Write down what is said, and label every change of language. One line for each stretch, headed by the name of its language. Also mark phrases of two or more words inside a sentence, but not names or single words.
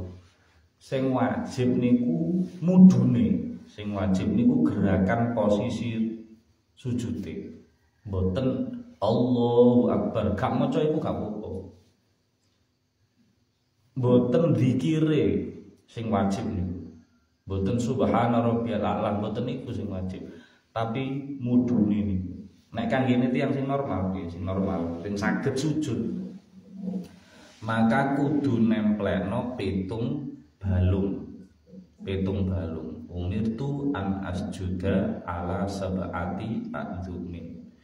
Javanese: Sing wajib niku mudune, sing wajib niku gerakan posisi sujude. Mboten
Arabic: الله أكبر,
Javanese: gak maca iku gak apa-apa. Mboten zikire sing wajib niku. Mboten
Arabic: سبحان ربي الأعلى,
Javanese: mboten niku sing wajib. Tapi mudune niku. Nek kanggene tiyang sing normal nggih, sing normal, sing saged sujud. Maka kudu nemplekno pitung petung balung.
Arabic: أمرت أن أسجد على سبعة أعظم.